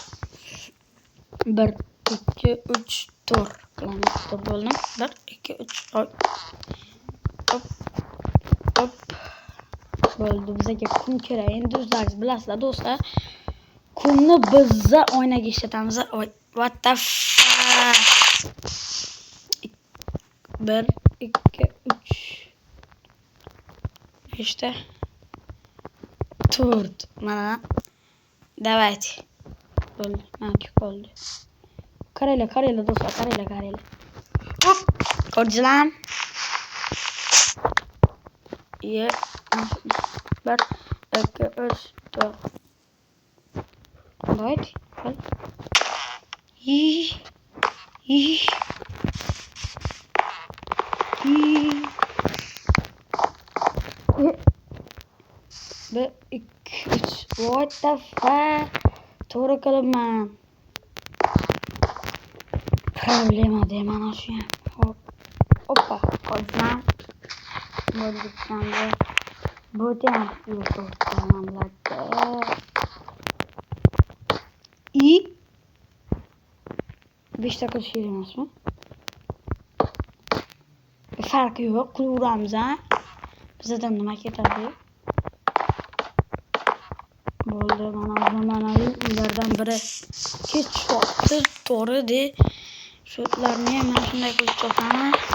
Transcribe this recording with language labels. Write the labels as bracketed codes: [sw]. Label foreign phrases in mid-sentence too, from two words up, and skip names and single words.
[uz] 1 2 3 4 qilamiz. Bo'ldim. 1 2 3 hop. Bo'ldi. Bizga kun kerak. Endi o'zlaringiz bilasizlar, do'stlar. Kunni biz oynaga ishlatamiz. [en] What the fuck? 1 2 3 işte 4. [uz] Mana. Давайте. Bo'ldi. Mana qoldi. Qaranglar do'stlar, qaranglar. Hop. Ko'rdingizlar? 1 2 3 4. Давайте. [en] What the fuck? [uz] To'g'ri qilibman. Problema deyman shu ham. Hop. Oppa, qo'ydim. Bo'ldi. Bu ham yo'q. [tr] I 5 dakika şey emasmi? [uz] Farqi yo'q, qilaveramiz ha. Bizdan nima ketadi? Bo'ldi, mana ulardan biri kechyapti, to'g'ri de. Shotlarni ham mana shunday qilib chopaman.